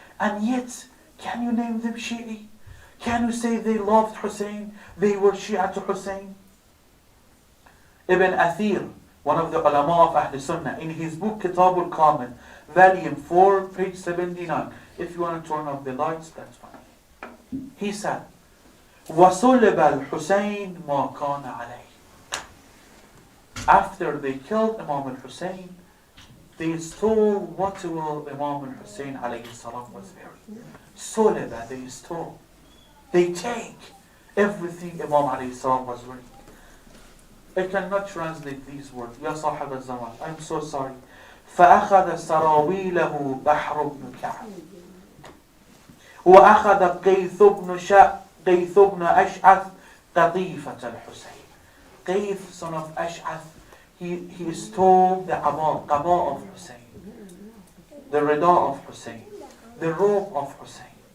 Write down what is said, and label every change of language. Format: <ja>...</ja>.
<en>And yet, can you name them Shia? Can you say they loved Hussein? They were Shia to Hussein? Ibn Athir, one of the ulama of Ahl Sunnah, in his book Kitab al-Kamil, volume 4, page 79. If you want to turn off the lights, that's fine. He said,</en> <ar>وَصُلِبَ الْحُسَيْنِ مَا كَانَ عَلَيْهِ.</ar> <en>After they killed Imam al-Hussein, they stole whatever Imam al-Hussein alayhi salam was wearing. Suliba, they stole. They take everything Imam alayhi salam was wearing. I cannot translate these words. Ya Sahib al-Zaman, I'm so sorry.</en> <ar>فأخذ سراويله بحر بن كعب وأخذ قيث بن أشعث قطيفة الحسين.</ar> <en>Qayth, son of Ash'ath, he stole the qaba of Hussein, the rida of Hussein, the robe of Hussein.</en>